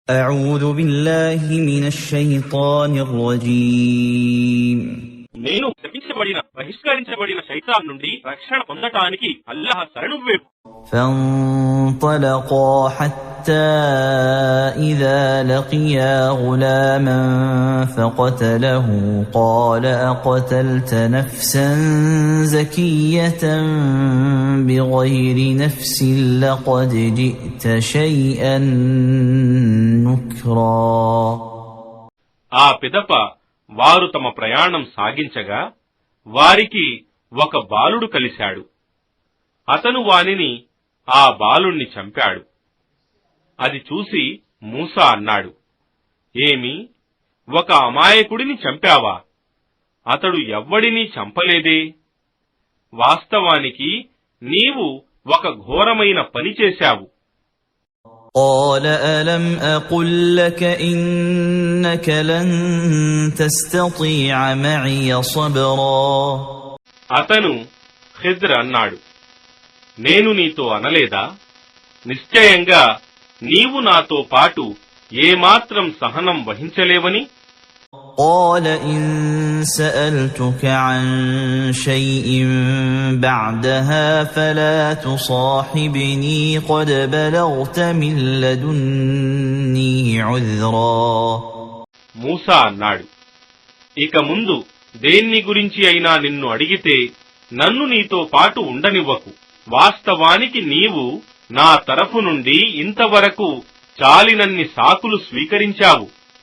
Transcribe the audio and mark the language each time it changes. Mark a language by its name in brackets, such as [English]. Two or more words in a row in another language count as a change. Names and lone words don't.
[Arabic] أعوذ بالله من الشيطان الرجيم [Telugu] నేను శపించబడిన బహిష్కరించబడిన శైతాన్ నుండి రక్షణ పొందటానికి అల్లాహ్ శరణు వేపు. [Arabic] فانطلقا حتى إذا لقيا غلاما فقتله قال أقتلت نفسا زكية بغير نفس لقد جئت شيئا نكرا. [Telugu] ఆ పిదప వారు తమ ప్రయాణం సాగించగా వారికి ఒక బాలుడు కలిశాడు. అతను వానిని ఆ బాలుణ్ణి చంపాడు. అది చూసి మూసా అన్నాడు, ఏమి, ఒక అమాయకుడిని చంపావా? అతడు ఎవ్వడినీ చంపలేదే. వాస్తవానికి నీవు ఒక ఘోరమైన పని చేశావు. [Arabic] قال ألم أقل لك إنك لن تستطيع معي صبرا. [Telugu] అతను ఖిద్ర్ అన్నాడు, నేను నీతో అనలేదా, నిశ్చయంగా నీవు నాతో పాటు ఏమాత్రం సహనం వహించలేవని. [Arabic] قال إن سألتك عن شيء بعدها فلا تصاحبني قد بلغت من لدني عذرا. [Telugu] మూసా అన్నాడు, ఇక ముందు దేన్ని గురించి అయినా నిన్ను అడిగితే నన్ను నీతో పాటు ఉండనివ్వకు. వాస్తవానికి నీవు నా తరఫు నుండి ఇంతవరకు చాలినన్ని సాకులు స్వీకరించావు.